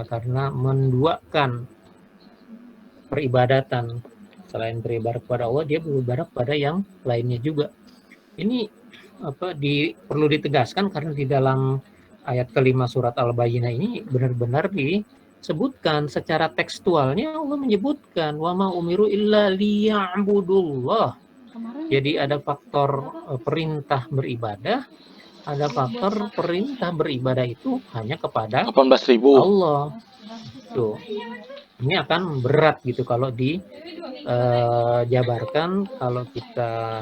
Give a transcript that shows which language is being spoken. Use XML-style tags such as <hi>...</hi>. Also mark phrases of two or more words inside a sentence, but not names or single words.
<id>Karena menduakan peribadatan. Selain beribadah kepada Allah, dia beribadah kepada yang lainnya juga. Ini perlu ditegaskan karena di dalam ayat kelima surat Al-Bayyinah ini benar-benar disebutkan secara tekstualnya. Allah menyebutkan</id> <ar>وما أمروا إلا ليعبدوا الله.</ar> <id>Jadi ada faktor perintah beribadah, ada faktor perintah beribadah itu hanya kepada 18.000 Allah. Tuh. Ini akan berat gitu kalau dijabarkan, kalau kita</id>